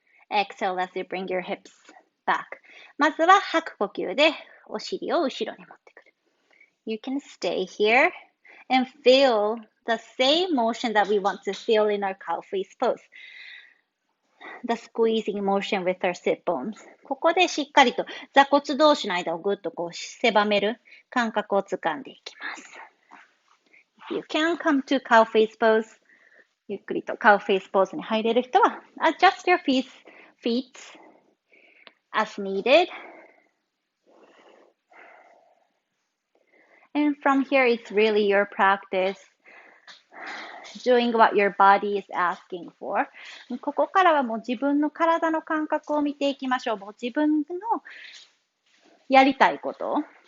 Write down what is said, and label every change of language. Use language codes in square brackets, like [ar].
[en] Exhale as you bring your hips back. [ja] まずは吐く呼吸でお尻を後ろに持ってくる。 [en] You can stay here and feel the same motion that we want to feel in our cow face pose. The squeezing motion with our sit bones. [ja] ここでしっかりと座骨同士の間をぐっとこう狭める感覚をつかんでいきます。 [en] If you can come to cow face pose, [ja] ゆっくりとカウフェイスポーズに入れる人は [en] adjust your feet as needed. And from here, it's really your practice doing what your body is asking for. [ja] ここからはもう自分の体の感覚を見ていきましょう。もう自分のやりたいこと。